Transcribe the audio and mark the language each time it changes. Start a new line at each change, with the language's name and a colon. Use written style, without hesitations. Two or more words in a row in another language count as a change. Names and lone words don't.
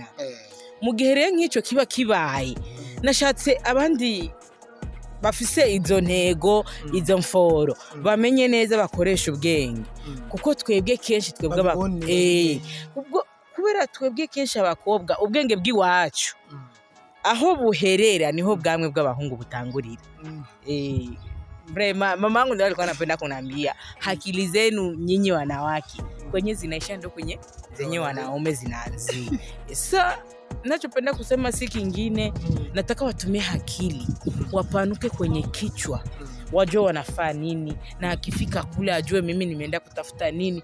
Rundi: Mu gihe rero nk'icyo kiba kibaye, nashatse abandi bafise izo ntego, izo mforo, bamenye neza, bakoresha ubwenge, kuko twebwe kenshi kubera twebwe kenshi abakobwa ubwenge bw'iwacu aho buherera niho bwamwe bw'abahungu butangurira.
Swahili: Mama yangu ndio alikuwa anapenda kuniambia, akili zenu nyinyi wanawake kwenye zinaisha ndio kwenye zenye wanaume zinaanzia. So ninachopenda kusema si kingine, nataka watumie akili, wapanuke kwenye kichwa, wajue wanafaa nini, na akifika kule ajue mimi nimeenda kutafuta nini.